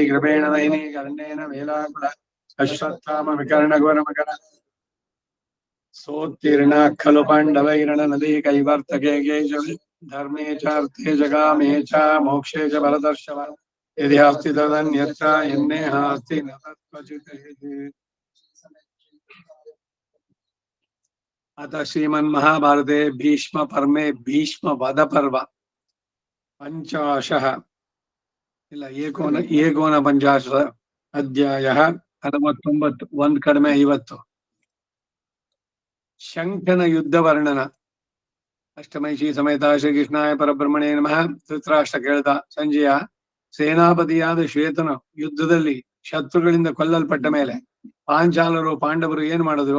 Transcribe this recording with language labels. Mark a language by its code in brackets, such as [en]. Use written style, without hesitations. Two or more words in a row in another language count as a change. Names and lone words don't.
[sa] कृपेण नयिनी कर्णेन वेलाकुल अश्वत्थाम विकर्णघोरमकर सोत्तीर्णा खलु पाण्डवैरणनदी कैवर्तके केशवे धर्मे चार्थे जगामे च मोक्षे च भरतर्षभ यदि अस्ति तदन्यत्र यन्नेहास्ति न तत्क्वचित्. अतः श्रीमन्महाभारते भीष्म पर्मे भीष्म वध पर्व पंचाशः ಇಲ್ಲ ಏಕೋನ ಪಂಚಾಶ ಅಧ್ಯಾಯ 49 [kn] ಒಂದ್ ಕಡಿಮೆ [sa] 50 ಶಂಖನ ಯುದ್ಧ ವರ್ಣನ ಅಷ್ಟಮೈಷಿ ಸಮೇತ ಶ್ರೀಕೃಷ್ಣಾಯ ಪರಬ್ರಹ್ಮಣೇ ನಮಃ. [kn] ಧೃತರಾಷ್ಟ್ರ ಕೇಳ್ದ, ಸಂಜಯ ಸೇನಾಪತಿಯಾದ ಶ್ವೇತನು ಯುದ್ಧದಲ್ಲಿ ಶತ್ರುಗಳಿಂದ ಕೊಲ್ಲಲ್ಪಟ್ಟ ಮೇಲೆ ಪಾಂಚಾಲರು ಪಾಂಡವರು ಏನ್ ಮಾಡಿದ್ರು?